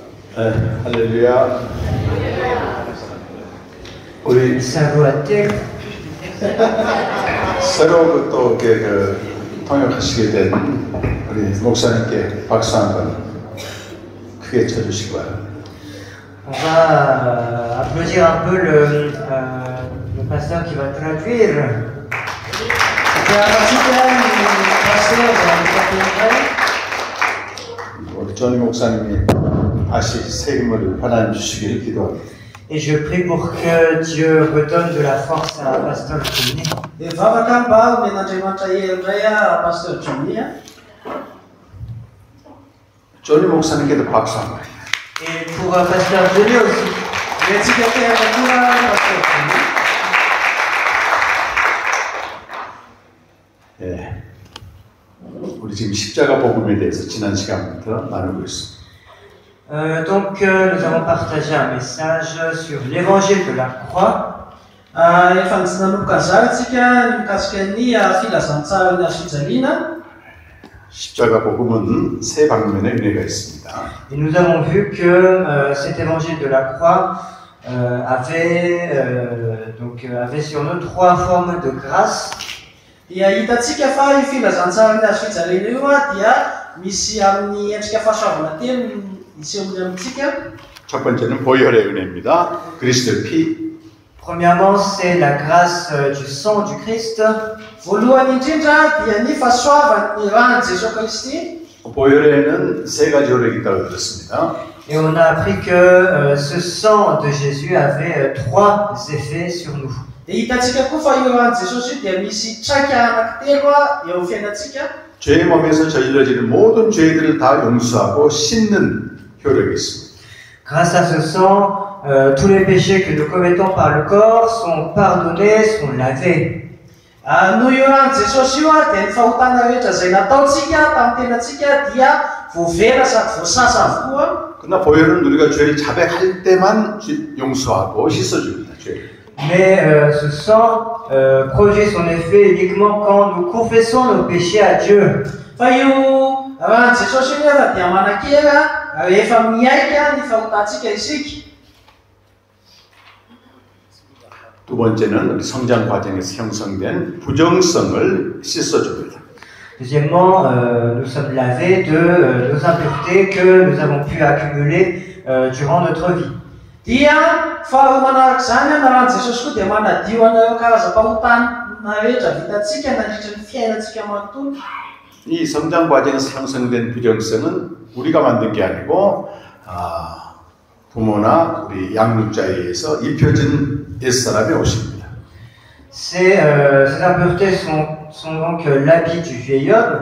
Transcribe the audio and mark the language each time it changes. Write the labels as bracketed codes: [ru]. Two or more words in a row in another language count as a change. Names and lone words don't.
[ko] 할렐루야. 우리 새로 또 통역하시게 된 우리 목사님께 박수 한번 크게 쳐주시기 바랍니다. [fr] On va applaudir un peu le pasteur qui va traduire. [ko] 우리 조니 목사님이 다시 새 힘을 하나님 주시기를 기도합니다. [fr] Et je prie pour que Dieu redonne de la force à pasteur Johnny. [ko] 조니 목사님께도 박수 한번. [fr] Et pour pasteur Johnny aussi. [ko] 예, 우리 지금 십자가 복음에 대해서 지난 시간부터 나누고 있습니다. [fr] Donc nous avons partagé un message sur l'évangile de la croix. [ko] 십자가 복음은 세 방면의 은혜가 있습니다. [fr] Et nous avons vu que cet évangile de la croix avait sur nous trois formes de grâce. [ko] 첫 번째는 보혈의 은혜입니다. 그리스도의 피. [fr] Premièrement, c'est la grâce du sang du Christ. [ko] 보혈에는 세 가지 효력이 있다고 들었습니다. [fr] Et on a appris que ce sang de Jésus avait trois effets sur nous. [ko] 죄의 몸에서 저질러지는 모든 죄들을 다 용서하고 씻는 효력이 있습니다. [fr] Grâce à ce sang, tous les péchés que nous commettons par le corps sont pardonnés, sont lavés. [ko] 그러나 보혈은 우리가 죄를 자백할 때만 용서하고 씻어줍니다. 죄를. [fr] Mais ce sang produit son effet uniquement quand nous confessons nos péchés à Dieu. [ko] 두 번째는 우리 성장 과정에서 형성된 부정성을 씻어줍니다. [fr] Deuxièmement, nous sommes lavés de nos impuretés que nous avons pu accumuler durant notre vie. [ko] 이 성장 과정에서 형성된 부정성은 우리가 만든 게 아니고 부모나 우리 양육자에 의해서 입혀진 옛사람이 옷입니다. [fr] Ces impuretés sont donc l'habit du vieil homme.